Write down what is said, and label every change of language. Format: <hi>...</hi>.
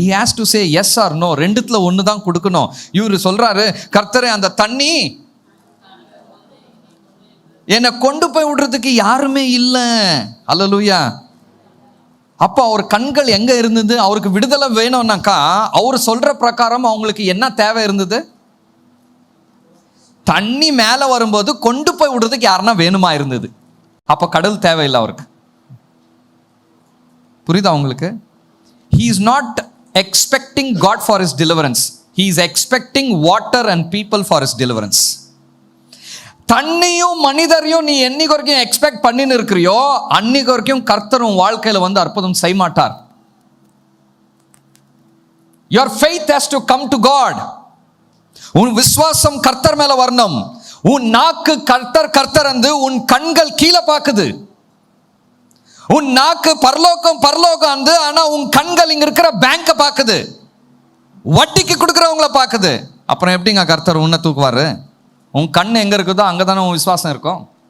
<en>he has to say yes or no.</en> <ta>ரெண்டுத்துல ஒன்று தான் கொடுக்கணும். இவர் சொல்கிறாரு, கர்த்தரே அந்த தண்ணி என்னை கொண்டு போய் விடுறதுக்கு யாருமே இல்லை. அல்லேலூயா. அப்போ அவர் கண்கள் எங்கே இருந்தது? அவருக்கு விடுதலை வேணும்னாக்கா அவர் சொல்கிற பிரகாரம் அவங்களுக்கு என்ன தேவை இருந்தது? தண்ணி மேலே வரும்போது கொண்டு போய் விடுறதுக்கு யாருன்னா வேணுமா இருந்தது. அப்போ கடவுள் தேவையில்லை அவருக்கு. புரியுதா உங்களுக்கு?</ta> <en>he is not expecting God for his deliverance. he is expecting water and people for his deliverance.</en> <ta>தண்ணியும் மனிதரையும் நீ என்னைக்கு வரைக்கும் எக்ஸ்பெக்ட் பண்ணின்னு இருக்கிறியோ அன்னைக்கு வரைக்கும் கர்த்தரும் வாழ்க்கையில வந்து அற்புதம் செய்ய மாட்டார்.</ta> <en>your faith has to come to God.</en> <ta>உன் விசுவாசம் கர்த்தர் மேல வரணும். உன் நாக்கு கர்த்தர் வந்து உன் கண்கள் கீழே பார்க்குது. உன் நாக்கு பரலோகம் வந்து, ஆனா உன் கண்கள் இங்க இருக்கிற பேங்க பார்க்குது, வட்டிக்கு கொடுக்குறவங்கள பார்க்குது. அப்புறம் எப்படிங்க கர்த்தர் உன்னை தூக்குவாரு? உன் கண் எங்கே இருக்குதோ அங்கே தானே உன் விசுவாசம் இருக்கும்.</ta>